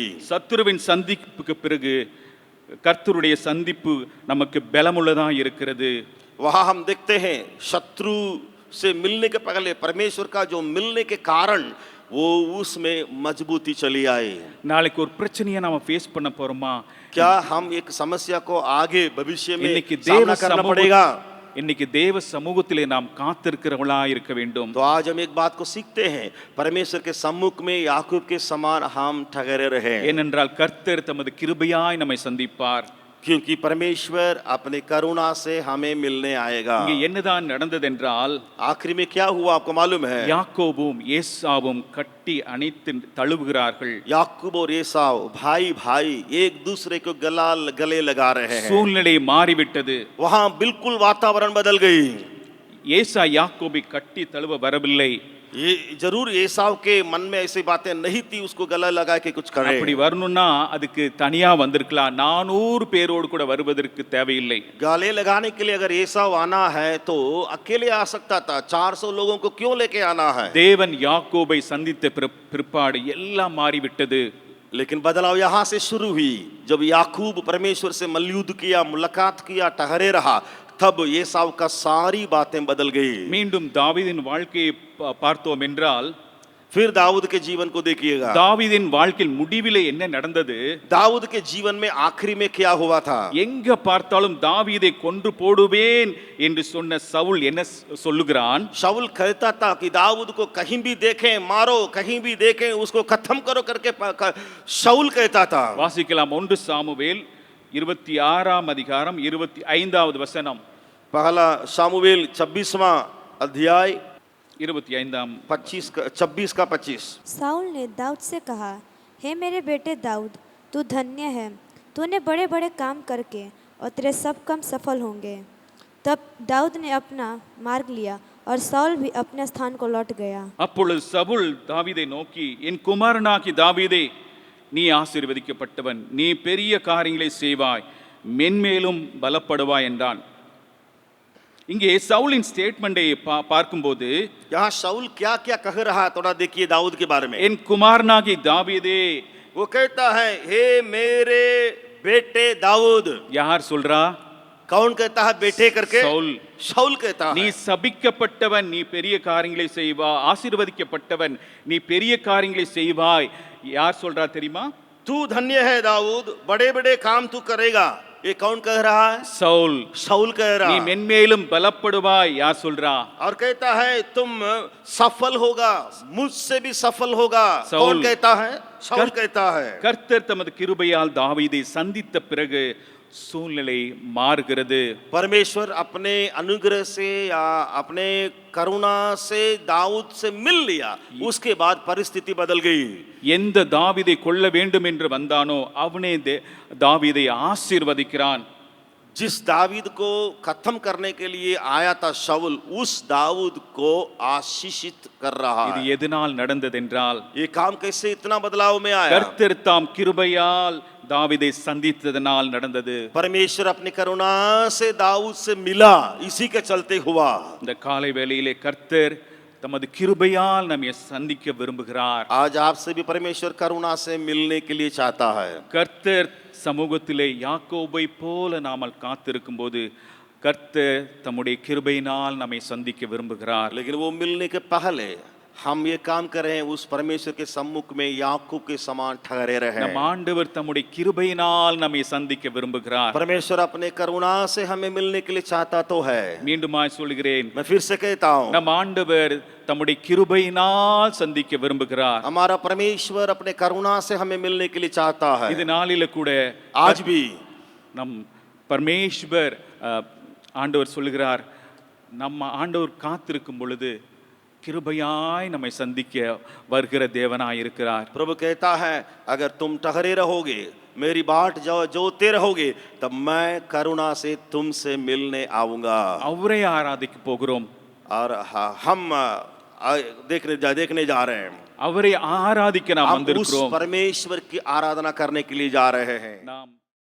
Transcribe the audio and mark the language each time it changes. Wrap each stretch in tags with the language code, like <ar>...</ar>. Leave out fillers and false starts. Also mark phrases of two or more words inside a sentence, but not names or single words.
<ta>சத்துருவின் சந்திப்புக்கு பிறகு கர்த்தருடைய சந்திப்பு நமக்கு பலமுள்ளதா இருக்கிறது.</ta> <hi>वहां हम देखते हैं शत्रु से मिलने के पहले परमेश्वर का जो मिलने के कारण वो उसमें मजबूती चली आई।</hi> <ta>நாளைக்கு ஒரு பிரச்சனையை நாம ஃபேஸ் பண்ண போறோமா?</ta> <hi>क्या हम एक समस्या को आगे भविष्य में</hi> <ta>இன்னைக்கு</ta> <hi>सामना करना पड़ेगा?</hi> <ta>இன்னைக்கு தேவ சமூகத்திலே நாம் காத்திருக்கிறவளா இருக்க வேண்டும்.</ta> <hi>तो आज हम एक बात को सीखते हैं, परमेश्वर के सम्मुख में याकूब के समान हम ठहरे रहे।</hi> <ta>ஏனென்றால் கர்த்தர் தமது கிருபையாய் நம்மை சந்திப்பார்.</ta> <hi>क्योंकि परमेश्वर अपने करुणा से हमें मिलने आएगा।</hi> <ta>இங்கே என்னதான் நடந்தது என்றால்,</ta> <hi>आखिर में क्या हुआ आपको मालूम है?</hi> <ta>யாக்கோபும் ஏசாவும் கட்டி அணைத்து தழுவுகிறார்கள்.</ta> <hi>याकूब और एसाव भाई भाई एक दूसरे को गले लगा रहे हैं।</hi> <ta>சூழ்நிலை மாறிவிட்டது.</ta> <hi>वहां बिल्कुल वातावरण बदल गई।</hi> <ta>ஏசா யாக்கோபை கட்டி தழுவ வரவில்லை.</ta> <hi>ये जरूर एसाव के मन में ऐसी बातें नहीं थी उसको गला लगा के कुछ करे।</hi> <ta>அப்படி வரணும்னா அதுக்கு தனியா வந்திருக்கலாம். 400 பேரோடு கூட வருவதற்கு தேவையில்லை.</ta> <hi>गले लगाने के लिए अगर एसाव आना है तो अकेले आ सकता था। 400 लोगों को क्यों लेके आना है?</hi> <ta>தேவன் யாக்கோபை சந்தித்த பிற்பாடு எல்லாம் மாறிவிட்டது.</ta> <hi>लेकिन बदलाव यहाँ से शुरू हुई जब याकूब परमेश्वर से मल्लयुद्ध किया, मुलाकात किया, ठहरे रहा, तब एसाव का सारी बातें बदल गई।</hi> <ta>மீண்டும் தாவீதின் வாழ்க்கையை பார்த்தோம் என்றால்,</ta> <hi>फिर दाऊद के जीवन को देखिएगा।</hi> <ta>தாவீதின் வாழ்க்கையில் முடிவிலே என்ன நடந்தது?</ta> <hi>दाऊद के जीवन में आखिरी में क्या हुआ था?</hi> <ta>எங்க பார்த்தாலும் தாவீதை கொன்று போடுவேன் என்று சொன்ன சவுல் என்ன சொல்லுகிறான்?</ta> <hi>शाऊल कहता था कि दाऊद को कहीं भी देखें मारो, कहीं भी देखें उसको खत्म करो करके शाऊल कहता था।</hi> <ta>வாசிக்கலாம் 1 சாமுவேல் 26ஆம் அதிகாரம் 25வது வசனம்.</ta> <hi>पहला शामुएल 26वां अध्याय 26 का 25। साउल ने दाऊद से कहा, हे मेरे बेटे दाऊद, तू धन्य है, तूने बड़े बड़े काम करके और तेरे सब काम सफल होंगे। तब दाऊद ने अपना मार्ग लिया और साउल भी अपने स्थान को लौट गया।</hi> <ta>அப்பொழுது சவுல் தாவீதை நோக்கி, என் குமாரனாகி தாவீதே, நீ ஆசீர்வதிக்கப்பட்டவன், நீ பெரிய காரியங்களை செய்வாய், மென்மேலும் பலப்படுவாய் என்றான். இங்கே சவுலின் ஸ்டேட்மெண்டை பார்க்கும்போது</ta> <hi>यहाँ शाऊल क्या क्या कह रहा है थोड़ा देखिए दाऊद के बारे में।</hi> <ta>என் குமாரனாகி தாவீதே,</ta> <hi>वो कहता है हे मेरे बेटे दाऊद।</hi> <ta>யார் சொல்றா?</ta> <hi>कौन कहता है बेटे करके?</hi> <ta>சவுல்.</ta> <hi>शाऊल कहता</hi> <ta>நீ</ta> <hi>है।</hi> <ta>சபிக்கப்பட்டவன், நீ பெரிய காரியங்களை செய்வாய், ஆசீர்வதிக்கப்பட்டவன், நீ பெரிய காரியங்களை செய்வாய். யார் சொல்றா தெரியுமா?</ta> <hi>तू धन्य है दाऊद, बड़े बड़े काम तू करेगा। ये कौन कह रहा है?</hi> <ta>சவுல்.</ta> <hi>शाऊल कह रहा</hi> <ta>நீ</ta> <hi>है।</hi> <ta>மென்மேலும் பலப்படுவாய். யார் சொல்றா?</ta> <hi>और कहता है तुम सफल होगा, मुझसे भी सफल होगा। शाऊल। कौन कहता है? शाऊल कहता है।</hi> <ta>கர்த்தர் தமது கிருபையால் தாவீதை சந்தித்த பிறகு சூழ்நிலை மாறுகிறது.</ta> <hi>परमेश्वर अपने अनुग्रह से या अपने करुणा से दाऊद से मिल लिया, उसके बाद परिस्थिति बदल गई.</hi> <ta>எந்த தாவீதை கொல்ல வேண்டும் என்று வந்தானோ அவனே தாவீதை ஆசீர்வதிக்கிறான்.</ta> <hi>जिस दाऊद को खत्म करने के लिए आया था शाऊल, उस दाऊद को आशीषित कर रहा</hi> <ta>இது</ta> <hi>है.</hi> <ta>எதனால் நடந்ததென்றால்</ta> <hi>ये काम कैसे इतना बदलाव में आया?</hi> <ta>கர்த்தர் தாம் கிருபையால் தாவீதை சந்தித்ததனால் நடந்தது.</ta> <hi>परमेश्वर अपनी करुणा से दाऊद से मिला, इसी के चलते हुआ.</hi> <ta>இந்த காலை வேளையிலே கர்த்தர் தமது கிருபையால் நம்மை சந்திக்க விரும்புகிறார்.</ta> <hi>आज आपसे भी परमेश्वर करुणा से मिलने के लिए चाहता है.</hi> <ta>கர்த்தர் சமூகத்திலே யாக்கோபை போல நாமல் காத்திருக்கும் போது கர்த்தர் தம்முடைய கிருபையினால் நம்மை சந்திக்க விரும்புகிறார்.</ta> <hi>लेकिन वो मिलने के पहले हम ये काम करें, उस परमेश्वर के सम्मुख में याकूब के समान ठहरे रहे.</hi> <ta>நம் ஆண்டவர் தம்முடைய கிருபையினால் நம்மை சந்திக்க விரும்புகிறார்.</ta> <hi>परमेश्वर अपने करुणा से हमें मिलने के लिए चाहता तो है.</hi> <ta>மீண்டுமாய் சொல்கிறேன்,</ta> <hi>मैं फिर से कहता हूँ,</hi> <ta>நம் ஆண்டவர் தம்முடைய கிருபையினால் சந்திக்க விரும்புகிறார்.</ta> <hi>हमारा परमेश्वर अपने करुणा से हमें मिलने के लिए चाहता है.</hi> <ta>இது நாளில கூட</ta> <hi>आज भी</hi> <ta>நம் பரமேஸ்வர் ஆண்டவர் சொல்லுகிறார், நம்ம ஆண்டவர் காத்திருக்கும் பொழுது கிருபையாய் நம்மை சந்திக்க வருகிற தேவனாய் இருக்கிறார்.</ta> <hi>प्रभु कहता है, अगर तुम ठहरे रहोगे, मेरी बाट जोते रहोगे, तब मैं करुणा से तुमसे मिलने आऊंगा.</hi> <ta>அவரை ஆராதிக்க போகிறோம்.</ta> <hi>और हम देखने जा रहे हैं.</hi> <ta>அவரை ஆராதிக்க நாம்</ta> <hi>हम उस</hi> <ta>வந்திருக்கிறோம்.</ta> <hi>परमेश्वर की आराधना करने के लिए जा रहे हैं.</hi> <ta>நாம்</ta>